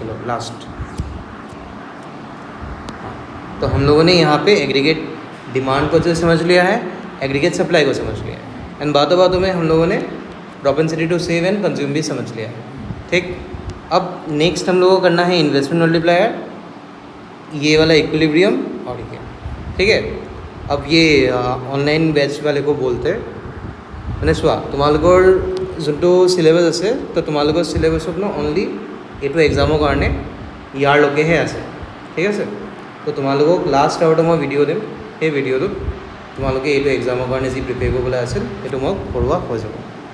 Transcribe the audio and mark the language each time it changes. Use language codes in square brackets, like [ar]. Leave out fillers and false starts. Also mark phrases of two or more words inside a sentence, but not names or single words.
[hi] चलो लास्ट, तो हम लोगों ने यहाँ पे [en] aggregate demand [hi] को जो समझ लिया है, [en] aggregate supply [hi] को समझ लिया है, एंड बातों बातों में हम लोगों ने [en] propensity to save and consume [hi] भी समझ लिया है, ठीक। अब नेक्स्ट हम लोगों को करना है [en] investment multiplier, [hi] ये वाला इक्विलिब्रियम और ये, ठीक है। अब ये ऑनलाइन बैच वाले को बोलते हैं [as] মানে চোৱা তোমালোকৰ যোনটো চিলেবাছ আছে তো তোমালোকৰ চিলেবাছত ন অনলি এইটো এক্সামৰ কাৰণে ইয়াৰলৈকেহে আছে, ঠিক আছে। তো তোমালোকক লাষ্ট আৱাৰতে মই ভিডিঅ' দিম, সেই ভিডিঅ'টোত তোমালোকে এইটো এক্সামৰ কাৰণে যি প্ৰিপেয়াৰ কৰিবলৈ আছিল সেইটো মই কৰোৱা হৈ যাব, ঠিক।